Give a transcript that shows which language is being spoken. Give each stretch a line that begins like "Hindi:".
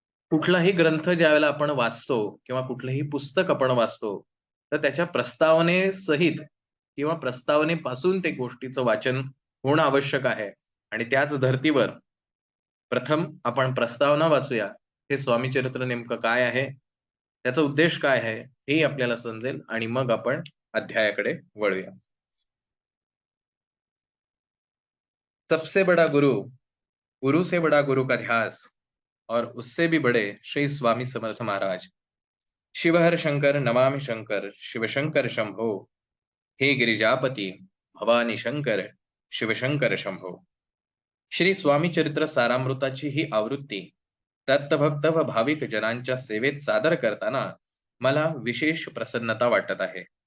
Marathi: कुठलाही ग्रंथ ज्यावेळेला आपण वाचतो किंवा कुठलंही पुस्तक आपण वाचतो, तर त्याच्या प्रस्तावनेसहित किंवा प्रस्तावनेपासून ते गोष्टीचं वाचन होणं आवश्यक आहे आणि त्याच धर्तीवर प्रथम आपण प्रस्तावना वाचूया. हे स्वामी चरित्र नेमकं काय आहे? त्याचा उद्देश काय आहे? हेही आपल्याला समजेल आणि मग आपण अध्यायाकडे वळूया.
Hindi: सबसे बडा गुरु, गुरु से बडा गुरु का ध्यास और उससे भी बड़े श्री स्वामी समर्थ महाराज.
Sanskrit: शिवहर शंकर नमामि शंकर, शिवशंकर शंभो. हे गिरिजापती भवानी शंकर, शिवशंकर शंभो.
Marathi: श्री स्वामी चरित्र सारामृताची ही आवृत्ती दत्तभक्त व भाविक जनांच्या सेवेत सादर करताना मला विशेष प्रसन्नता वाटत आहे.